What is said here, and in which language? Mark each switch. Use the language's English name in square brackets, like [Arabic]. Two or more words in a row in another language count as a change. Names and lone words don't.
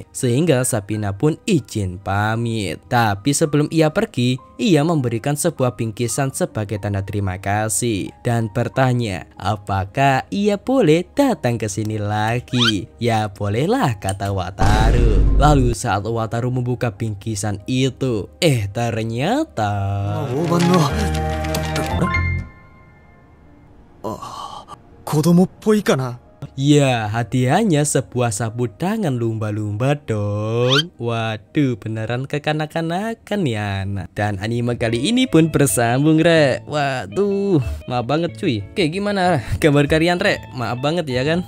[Indonesian] Sehingga Sabina pun izin pamit. Tapi sebelum ia pergi, ia memberikan sebuah bingkisan sebagai tanda terima kasih dan bertanya apakah ia boleh datang ke sini lagi. Ya bolehlah, kata Wataru. Lalu saat Wataru membuka bingkisan itu, ternyata [Japanese] 大判の子供っぽいかな。 [Indonesian] ya, hadiahnya sebuah sapu tangan lumba-lumba dong. Waduh, beneran kekanak-kanakan ya anak. Dan anime kali ini pun bersambung rek. Waduh, maaf banget cuy. Oke, gimana kabar kalian rek? Maaf banget ya kan.